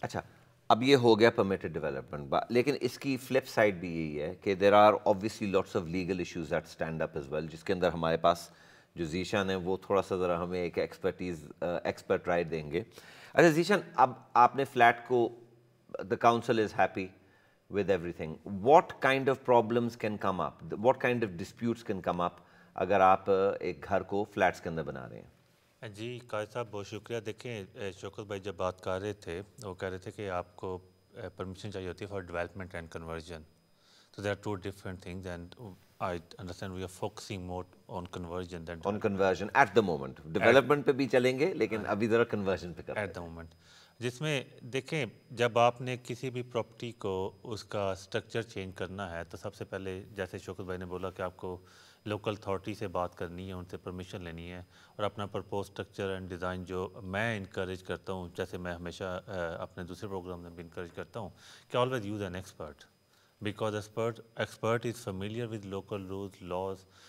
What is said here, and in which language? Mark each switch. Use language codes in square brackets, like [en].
[ur] اچھا، اب یہ ہو گیا پرمیٹڈ ڈیولپمنٹ، لیکن اس کی فلپ سائڈ بھی یہی ہے کہ [en] there are obviously lots of legal issues that stand up as well، [ur] جس کے اندر ہمارے پاس جو ذیشان ہے وہ تھوڑا سا ذرا ہمیں ایک ایکسپرٹ رائے دیں گے. اچھا ذیشان، اب آپ نے فلیٹ کو [en] the council is happy with everything. What kind of problems can come up? What kind of disputes can come up [ur] اگر آپ ایک گھر کو فلیٹس کے اندر بنا رہے ہیں؟ جی قائد صاحب بہت شکریہ. دیکھیں شوکت بھائی جب بات کر رہے تھے وہ کہہ رہے تھے کہ آپ کو پرمیشن چاہیے ہوتی ہے [en] For development and conversion. So there are 2 different things, and I understand we are focusing more on conversion than on conversion at the moment. [ur] Development پہ بھی چلیں گے لیکن ابھی ذرا conversion پہ کرتے ہیں. [en] at the moment. [ur] جس میں دیکھیں جب آپ نے کسی بھی پراپرٹی کو اس کا سٹرکچر چینج کرنا ہے تو سب سے پہلے جیسے شوکت بھائی نے بولا کہ آپ کو لوکل اتھارٹی سے بات کرنی ہے، ان سے پرمیشن لینی ہے، اور اپنا [en] purpose structure and design [ur] جو میں انکریج کرتا ہوں، جیسے میں ہمیشہ اپنے دوسرے پروگرام میں بھی انکریج کرتا ہوں کہ [en] Always use an expert, because expert is familiar with local rules laws.